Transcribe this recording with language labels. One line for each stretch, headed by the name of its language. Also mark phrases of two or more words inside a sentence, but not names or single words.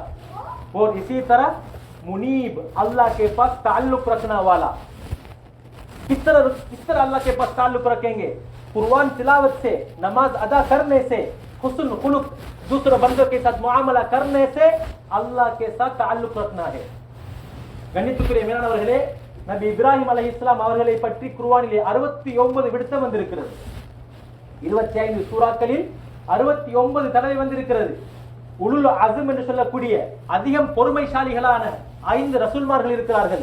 Hindi: और इसी तरह मुनीब, अल्लाह के पास ताल्लुक रखना वाला। किस तरह अल्लाह के पास ताल्लुक रखेंगे? कुरान तिलावत से, नमाज अदा करने से,
Arabic: حسن خلق
Hindi: दूसरे बंदों के साथ मुआमला करने से अल्लाह के साथ ताल्लुक रखना है।
Tamil: கண்ணியத்துக்குரிய மேலானவர்களே, நபி இப்ராஹிம் அலைஹிஸ்ஸலாம் அவர்களை பற்றி குர்ஆனிலே 69 விடுத்தம் வந்திருக்கிறது. 25 சூறாக்களில் 69 தடவை வந்திருக்கிறது.
Arabic: أولو العزم
Tamil: என்று சொல்லக்கூடிய அதிகம் பொறுமைசாலிகளான 5 ரசூல்மார்கள் இருக்கிறார்கள்.